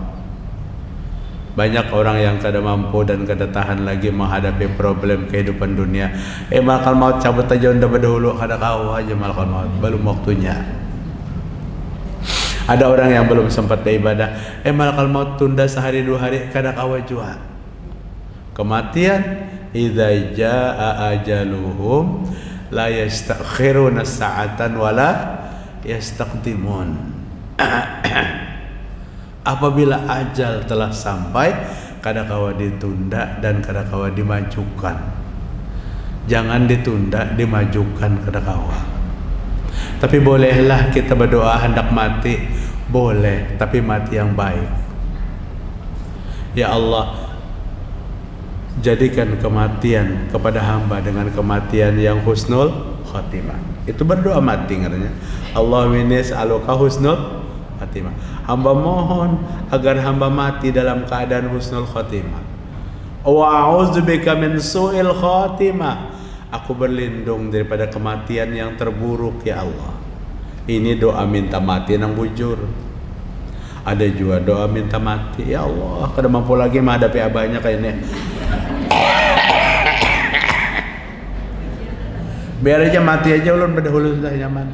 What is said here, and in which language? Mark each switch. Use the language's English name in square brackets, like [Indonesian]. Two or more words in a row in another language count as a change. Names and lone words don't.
[Banjar] Banyak orang yang kada mampu dan kada tahan lagi menghadapi problem kehidupan dunia. [Arabic] ملك الموت [Banjar] cabut aja unda berdahulu, kada kau aja [Arabic] ملك الموت, [Banjar] belum waktunya. Ada orang yang belum sempat beribadah, [Arabic] ملك الموت [Banjar] tunda sehari dua hari, kada kau jua. Kematian, [Arabic] إذا جاء أجلهم لا يستأخرون ساعة ولا يستقدمون. [Banjar] Apabila ajal telah sampai, kada kawa ditunda dan kada kawa dimajukan. Jangan ditunda, dimajukan kada kawa. Tapi bolehlah kita berdoa hendak mati, boleh, tapi mati yang baik. Ya Allah, jadikan kematian kepada hamba dengan kematian yang [Arabic] حسن الخاتمة. [Banjar] Itu berdoa mati ngaranya. [Arabic] اللهم إني أسألك حسن الخاتمة. [Banjar] Hamba mohon agar hamba mati dalam keadaan [Arabic] حسن الخاتمة. وأعوذ بك من سوء الخاتمة. [Banjar] Aku berlindung daripada kematian yang terburuk ya Allah. Ini doa minta mati yang bujur. Ada juga doa minta mati, ya Allah, kada mampu lagi menghadapi abahnya kayak ini. Biar aja mati aja, ulun berdahulu sudah nyaman.